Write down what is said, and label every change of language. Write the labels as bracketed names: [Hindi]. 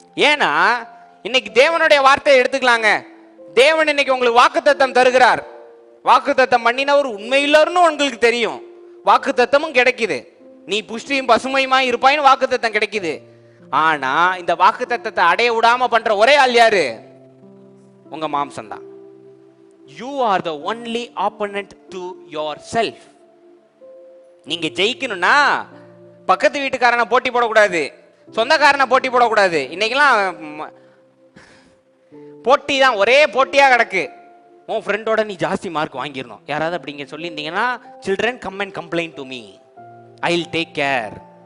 [Tamil] ஏன்னா இன்னைக்கு தேவனுடைய வார்த்தையை எடுத்துக்கலாங்க. தேவன் இன்னைக்கு உங்களுக்கு வாக்குத்தத்தம் தருகிறார். வாக்குத்தத்தம் பண்ணினவர் உண்மையில்லன்னு உங்களுக்கு தெரியும். வாக்குத்தத்தமும் கிடைக்குது. நீ புஷ்டியும் பசுமையுமா இருப்பாயின்னு வாக்குத்தத்தம் கிடைக்குது. ஆனா இந்த வாக்குத்தத்தத்தை அடைய விடாம பண்ற ஒரே ஆள் யாரு? உங்க மாம்சம் தான். [English] You are the only opponent to yourself. [Tamil] நீங்க ஜெயிக்கணும்னா பக்கத்து வீட்டுக்காரனை போட்டி போடக்கூடாது, சொந்தக்காரனை போட்டி போடக்கூடாது. இன்னைக்கெல்லாம் போட்டி தான், ஒரே போட்டியா கிடக்கு. உன் ஃப்ரெண்டோட நீ ஜாஸ்தி மார்க் வாங்கிடணும். யாராவது அப்படிங்க சொல்லியிருந்தீங்கன்னா, [English] Children come and complaint to me, I will take care.